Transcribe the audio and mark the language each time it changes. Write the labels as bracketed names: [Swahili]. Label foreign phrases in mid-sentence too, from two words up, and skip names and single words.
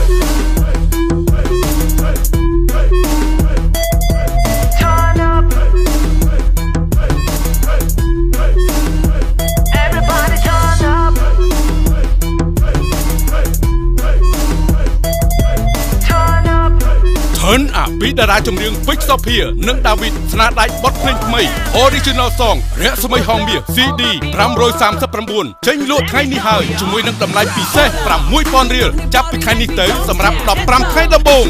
[English] Turn up. Everybody turn up. Turn up. [Khmer] Turn up ពីតារាចម្រៀងពេជ្រសភានិងដាវីតស្នាដៃបទភ្លេងថ្មី Original Song រស្មីហងមាស CD 539ចេញលក់ថ្ងៃនេះហើយជាមួយនឹងតម្លៃពិសេស 6,000 រៀលចាប់ពីថ្ងៃនេះទៅសម្រាប់15ថ្ងៃដំបូង